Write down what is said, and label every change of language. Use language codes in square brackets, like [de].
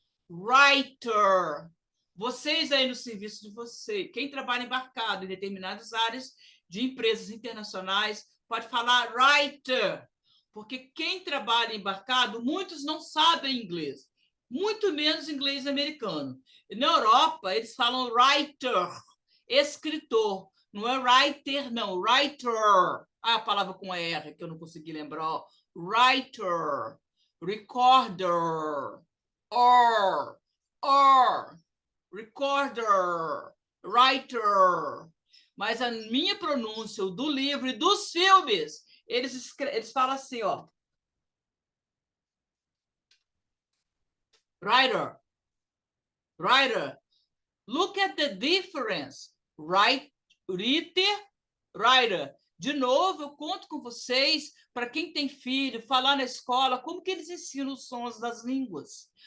[pt] Writer. Vocês aí no serviço de vocês, quem trabalha embarcado em determinadas áreas de empresas internacionais, pode falar writer, porque quem trabalha embarcado, muitos não sabem inglês, muito menos inglês americano. Na Europa, eles falam writer, escritor, não é writer, não, writer. A palavra com R, que eu não consegui lembrar. [en] Writer, recorder, or, recorder, writer. [pt] Mas a minha pronúncia do livro e dos filmes, eles falam assim, ó. [en] Writer, writer. Look at the difference. [pt] Writer, writer. De novo, eu conto com vocês, para quem tem filho, falar na escola, como que eles ensinam os sons das línguas.